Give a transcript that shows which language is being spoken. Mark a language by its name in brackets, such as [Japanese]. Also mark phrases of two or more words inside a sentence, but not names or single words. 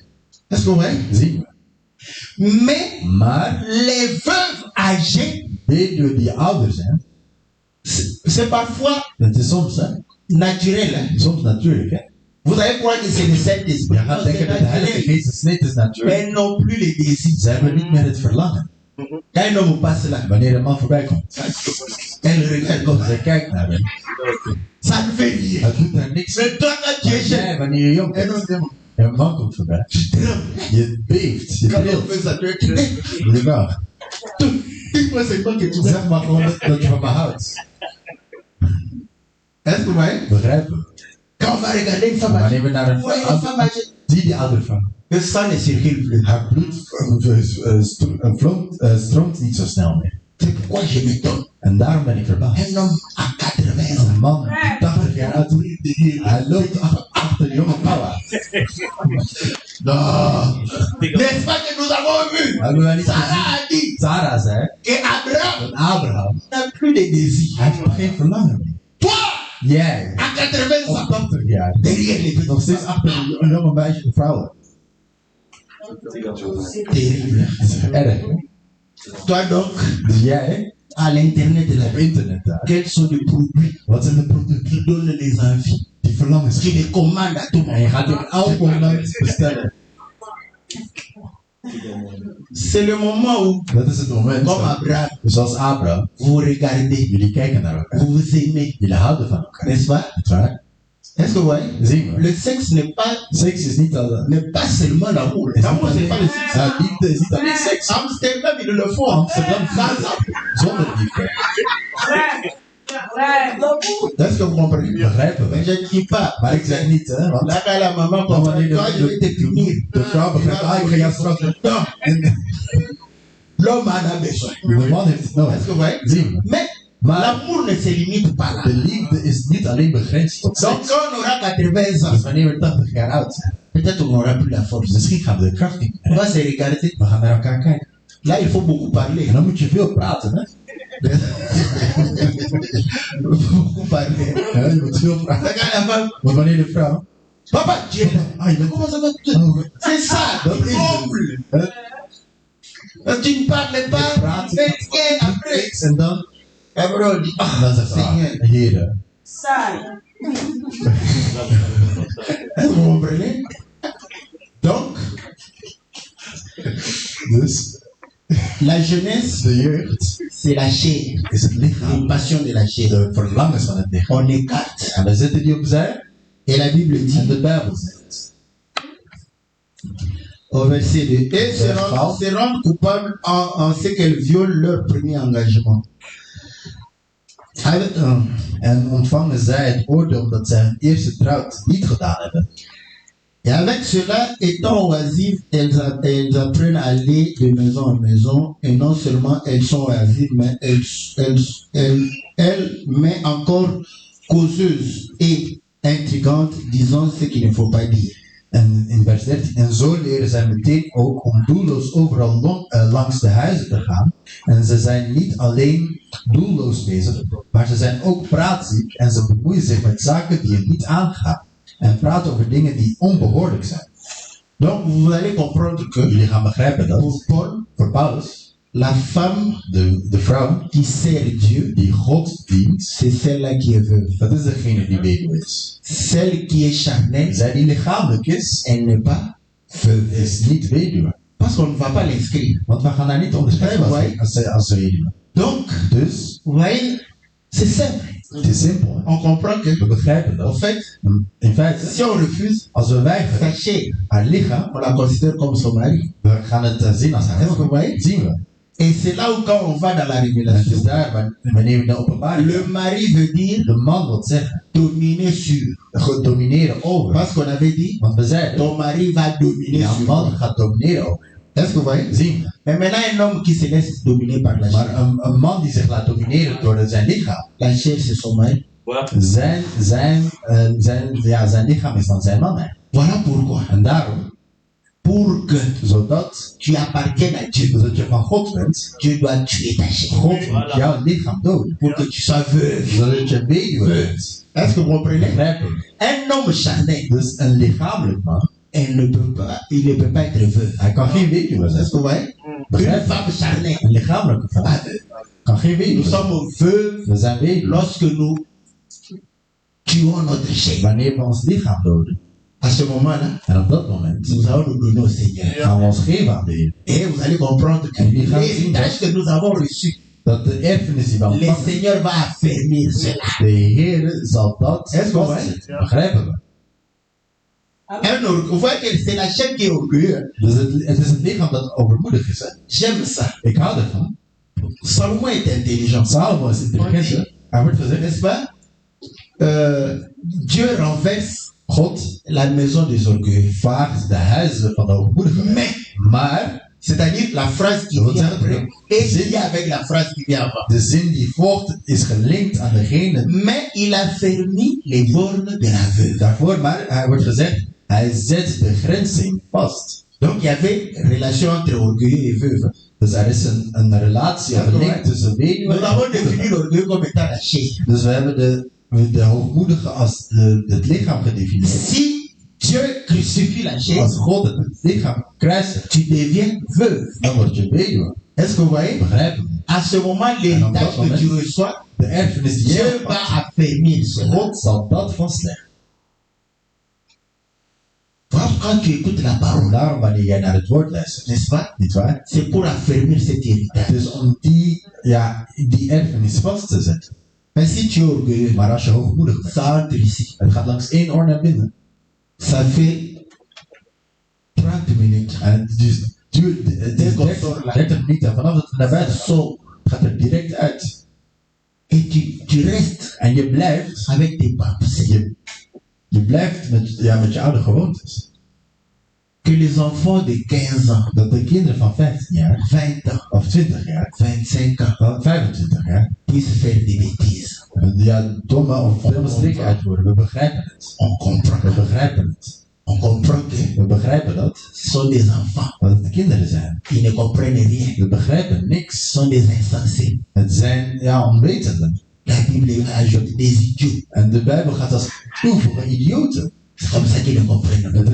[French] Est-ce que vous voyez? [Dutch] Zien we. [French] Mais [Dutch] Maar [French] les veuves âgées, [Dutch] weduwen die ouder zijn, [French] c'est parfois [Dutch] dat is soms, hè? [French] naturel. Hein? [Dutch] Soms natuurlijk, hè? [French] Vous allez croire que c'est le Saint-Esprit. [Dutch] Je gaat [French] Non, [Dutch] denken [French] c'est [Dutch] dat de Heilige [French] naturel. [Dutch] Geest is. Nee, het is natuurlijk. [French] Mais non plus les désirs. [Dutch] Ze hebben niet meer het verlangen. [French] Quand un homme passe là, [Dutch] Wanneer een man voorbij komt, [French] elle regarde comme ça. [Dutch] zij kijkt naar hem. [French] Ça ne fait rien. [Dutch] Het doet daar niks mee. [French] Mais toi, quand tu es [Dutch] Maar [French] jeune, [Dutch] jij, wanneer je jong [French] un [Dutch] bent, [French] homme [Dutch] en een man komt voorbij, [French] tu trembles. [Dutch] je beeft, je [French] Quand on [Dutch] trilt. [French] fait ça, tu es [Dutch] Je vraagt, [French] dis-moi c'est quoi que tu veux. [Dutch] zeg maar gewoon dat je van me houdt. [French] Est-ce que vous voyez? [Dutch] Begrijpen we? [French] Quand on va regarder une femme [Dutch] Maar [French] âgée, [Dutch] wanneer we naar een [French] vous voyez une femme âgée, [Dutch] zie die ouder vrouw. [French] le sang ne circule plus. [Dutch] Haar bloed stroomt niet zo snel meer. [French] C'est pourquoi je m'étonne. [Dutch] En daarom ben ik verbaasd. [French] Un homme à 80 ans, [Dutch] Een man die 80 jaar oud is, hij loopt achter jonge vrouwen. [French] non. N'est-ce pas que nous avons vu? [Dutch] Hebben wij niet Sarah gezien? [French] a dit [Dutch] Sarah zei [French] que Abraham [Dutch] dat Abraham, [French] n'a plus de désir. [Dutch] hij heeft geen verlangen meer. [French] Toi, [Dutch] Jij, [French] à 80 [Dutch] op [French] ans, [Dutch] 80 jaar, [French] derrière les [Dutch] nog [French] petits [Dutch] steeds achter een jonge meisje de vrouwen. [French] terrible. [Dutch] Dat is erg, hè? [French] Toi donc, [Dutch] Dus jij, [French] à l'internet là, [Dutch] op internet daar, [French] quels sont les produits [Dutch] wat zijn de producten [French] qui donnent les envies, [Dutch] die verlangens [French] qui les commandent à tout [Dutch] en je [French] moment? [Dutch] gaat die op elk moment bestellen. [French] C'est le moment où, [Dutch] Dat is het moment. [French] comme Abraham, [Dutch] Zoals Abraham, [French] vous regardez, [Dutch] jullie kijken naar elkaar. [French] vous vous aimez, [Dutch] Jullie houden van elkaar. [French] n'est-ce pas? [Dutch] Niet waar? [French] Est-ce que vous voyez? [Dutch] Zien we. [French] Le sexe n'est [Dutch] Seks is niet [French] pas seulement l'amour. L'amour, c'est pas le sexe. [Dutch] liefde is niet alleen seks. [French] Amsterdam, ils le font. Amsterdam Sans amour. [Dutch] zonder liefde. [French] Est-ce que vous comprenez? [Dutch] Begrijpen [French] Mais [Dutch] we. [French] je ne dis pas. [Dutch] Maar ik zeg niet, hè. Want [French] Là, quand la maman [Dutch] dan [French] comprend, [Dutch] wanneer [French] toi, je vais te punir. [Dutch] de vrouw begrijpt, ah, ik ga jou straffen. [French] Non, [Dutch] En [French] l'homme en a besoin. [Dutch] de man heeft het [French] Est-ce [Dutch] nodig. [French] que vous voyez? [Dutch] Zien we. [French] Mais [Dutch] Maar [French] l'amour ne se limite pas là. [Dutch] de liefde is niet alleen begrensd tot [French] Donc, [Dutch] seks. [French] quand on aura 80 [Dutch] Dus [French] ans, [Dutch] wanneer we 80 jaar oud zijn, [French] peut-être on n'aura plus la force. [Dutch] misschien gaan we de kracht niet [French] On [Dutch] meer. [French] va se regarder. [Dutch] We gaan naar elkaar kijken. [French] Là, il faut beaucoup parler. [Dutch] En dan moet je veel praten, hè. [French] Beaucoup parler. [Dutch] Ja, je moet veel praten. [French] Regarde la femme. [Dutch] Want wanneer de vrouw... [French] Papa, tu es là. [Dutch] Ah, je bent... [French] Comment ça va? C'est ça, [Dutch] Dat is [French] comble. [Dutch] het. [French] Tu ne parles pas. [Dutch] Je praat [French] Mais tiens, après. [Dutch] en dan... [French] Après, on dit, [Dutch] En ah, dan zegt ze, [French] Seigneur. [Dutch] ah, heren. [French] Est-ce que vous comprenez? Donc, [Dutch] Dus [French] la jeunesse, [Dutch] de jeugd [French] c'est la chair. [Dutch] is het [French] Les [Dutch] lichaam. [French] passions de la chair. [Dutch] De verlangens van het lichaam. [French] On écarte. [Dutch] En we zetten die opzij. [French] Et la Bible [Dutch] En [French] dit, [Dutch] de Bijbel zegt. [French] au verset 2, et se rendent coupables en ce qu'elles violent leur premier engagement. [Dutch] En ontvangen zij het oordeel omdat zij hun eerste trouw niet gedaan hebben. [French] Et avec cela, étant oisives, elles apprennent à aller de maison en maison. Et non seulement elles sont oisives, mais mais encore causeuses et intrigantes, disant ce qu'il ne faut pas dire. [Dutch] En in vers 13, en zo leren zij meteen ook om doelloos overal langs de huizen te gaan. En ze zijn niet alleen doelloos bezig, maar ze zijn ook praatziek en ze bemoeien zich met zaken die je niet aangaan. En praten over dingen die onbehoorlijk zijn. [French] Donc vous allez comprendre que [Dutch] Jullie gaan begrijpen dat [French] pour Paul, [Dutch] voor Paulus, [French] la femme [Dutch] de vrouw [French] qui sert Dieu, [Dutch] die God dient, [French] c'est celle-là qui est veuve. [Dutch] dat is degene die weduwe is. [French] Celle qui est charnelle, [Dutch] Zij die lichamelijk is, [French] elle n'est pas veuve. [Dutch] is niet weduwe. [French] Parce qu'on ne va pas l'inscrire. [Dutch] Want we gaan daar niet onderschrijven als weduwe. [French] Donc, [Dutch] Dus, [French] vous voyez, c'est simple. [Dutch] het is simpel. [French] On comprend que, [Dutch] We begrijpen [French] en [Dutch] dat. [French] fait, [Dutch] In feite, [French] si on refuse, [Dutch] als we weigeren [French] sachez, [Dutch] haar lichaam, [French] on la considère comme son mari. [Dutch] we gaan het zien als haar [French] Est-ce que vous [Dutch] vrouw. [French] voyez? [Dutch] Zien we. [French] Et c'est là où quand on va dans la [Dutch] En het is [French] révélation, [Dutch] daar wanneer we de openbaring [French] le mari veut dire [Dutch] de man wil zeggen, [French] dominer sur. [Dutch] domineren over. [French] Parce qu'on avait dit, [Dutch] Want we zeiden, [French] ton mari va dominer [Dutch] ja, [French] sur [Dutch] man [French] toi. [Dutch] gaat domineren over. [French] Est-ce que vous voyez? [Dutch] Zien we. [French] Mais maintenant, un homme qui se laisse dominer par la [Dutch] Maar [French] chair. [Dutch] een man die zich laat domineren door zijn lichaam, La chair, c'est son mari. zijn lichaam is dan zijn man. Hè. [French] Voilà pourquoi. [Dutch] En daarom, [French] Pour que [Dutch] zodat [French] tu appartiennes à Dieu, [Dutch] je van God bent, [French] Dieu doit tuer ta chair. [Dutch] God moet jouw lichaam doden. [French] Pour que tu sois veuve. [Dutch] Zodat je weduwe bent. [French] Est-ce que vous comprenez? [Dutch] Begrijp je? [French] Un homme charnel, [Dutch] Dus een lichamelijk man, [French] il ne peut pas être veuve. [Dutch] hij kan geen weduwe [French] Est-ce [Dutch] zijn. [French] que vous voyez? Une [Dutch] Begrijp je? [French] femme charnelle, [Dutch] Een lichamelijke vrouw [French] pas veuve. [Dutch] kan geen [French] Nous [Dutch] weduwe zijn. [French] sommes veuves [Dutch] We zijn weduwe [French] lorsque nous tuons notre chair. [Dutch] wanneer we ons lichaam doden. [French] À ce moment-là, [Dutch] En op dat moment [French] nous allons nous donner au Seigneur. [Dutch] gaan we ons geven aan de Heer. [French] Et vous allez comprendre que [Dutch] En die gaan zien [French] l'héritage que nous avons reçu, [Dutch] dat de erfenis die we [French] le [Dutch] ontvangen, [French] Seigneur va affermir cela. [Dutch] de Heer zal dat [French] Est-ce que vous [Dutch] vastzetten. Begrijpen we? [French] Vous voyez que c'est la chair qui est orgueilleuse. [Dutch] Dus het is het lichaam dat overmoedig is. Hè? [French] J'aime ça. [Dutch] Ik hou ervan. [French] Salomon est intelligent. [Dutch] Salomo is intelligent. Hè? Hij wordt gezegd, [French] N'est-ce pas? Dieu renverse [Dutch] God [French] la maison des orgueilleux. [Dutch] vaagt de huizen van de overmoedigen. [French] Mais, [Dutch] Maar [French] c'est-à-dire la phrase qui [Dutch] Dat wil [French] vient [Dutch] zeggen, [French] après est liée avec la phrase qui vient avant. [Dutch] de zin die volgt is gelinkt aan degene [French] Mais il a fermé les bornes de la veuve. [Dutch] daarvoor. Maar hij wordt gezegd, hij zet de grensing vast. [French] Donc il y avait une relation entre orgueilleux et veuve. [Dutch] Dus er is een relatie, een link tussen weduwe [French] Nous [Dutch] en [French] avons défini [Dutch] hoogmoedige. [French] l'orgueil comme étant la chair. [Dutch] Dus we hebben de hoogmoedige als het lichaam gedefinieerd. [French] Si Dieu crucifie la chair, [Dutch] Als God het lichaam kruisigt, [French] tu deviens veuve. [Dutch] dan word je weduwe. [French] Est-ce que vous voyez? [Dutch] Begrijpen we? [French] À ce moment, l'héritage que tu reçois, [Dutch] De erfenis die je [French] Dieu va [Dutch] hebt, [French] affermir cela. [Dutch] God zal dat vastleggen. [French] Voilà, quand tu écoutes la parole, [Dutch] Daarom wanneer jij naar het woord luistert, [French] n'est-ce pas? [Dutch] niet waar? [French] C'est pour affermir cet héritage. [Dutch] Het is om die erfenis vast te zetten. [French] Mais si tu es orgueilleux, [Dutch] Maar als je hoogmoedig bent, [French] ça entre ici. [Dutch] het gaat langs één oor naar binnen. [French] Ça fait 30 minutes. [Dutch] En het duurt 30 minuten. En vanaf dat het naar buiten gaat, gaat het direct uit. [French] Et tu restes [Dutch] En je blijft, [French] avec tes pensées. [Dutch] je blijft met je oude gewoontes. [French] Que les enfants de 15 ans, [Dutch] Dat de kinderen van 15 jaar, [French] 20 ans, [Dutch] of 20 jaar, [French] 25 ans, [Dutch] van 25 jaar, [French] puissent faire des bêtises. [Dutch] domme of domme strikken uitvoeren. We begrijpen het. [French] On comprend. [Dutch] We begrijpen het. [French] On comprend que [Dutch] We begrijpen dat. [French] ce sont des enfants. [Dutch] Dat het kinderen zijn. [French] Ils ne comprennent rien. [Dutch] We begrijpen [French] Ce [Dutch] niks. [French] sont des insensés. [Dutch] Het zijn onwetenden. [French] La Bible ajoute des idiots. [Dutch] En de Bijbel gaat als toevoegen idioten. [French] C'est comme ça qu'ils ne comprennent pas.